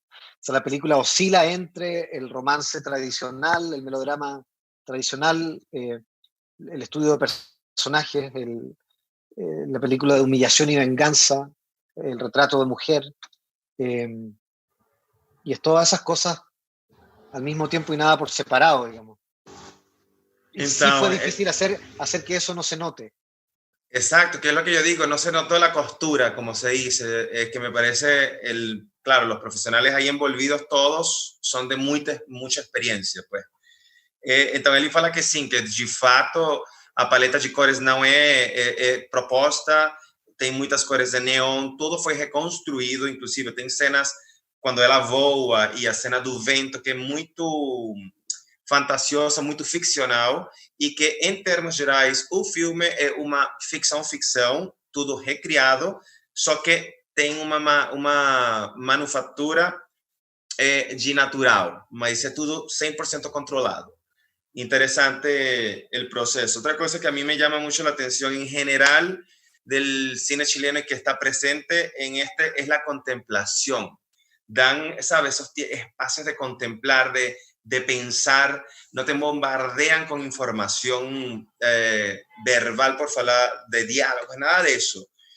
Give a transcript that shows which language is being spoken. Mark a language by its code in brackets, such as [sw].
[es] O sea, la película oscila entre el romance tradicional, el melodrama tradicional, el estudio de personajes, la película de humillación y venganza, el retrato de mujer, eh, y es todas esas cosas al mismo tiempo y nada por separado, digamos. Y sí fue difícil hacer que eso no se note. exacto, que es lo que yo digo, no se notó la costura, como se dice, que me parece, claro, los profesionales ahí envolvidos todos son de mucha experiência, pues. [pt] Então ele fala que sim, que de fato a paleta de cores não é proposta, tem muitas cores de neon, tudo foi reconstruído, inclusive tem cenas quando ela voa e a cena do vento que é muito fantasiosa, muito ficcional e que em termos gerais o filme é uma ficção, tudo recriado, só que tem uma manufatura de natural, mas é tudo 100% controlado. [es] Interesante el proceso. Otra cosa que a mí me llama mucho la atención en general del cine chileno y que está presente en este es la contemplación. Dan, ¿sabes? Esos espacios de contemplar, de pensar, no te bombardean con información verbal por falar de diálogos, nada de eso.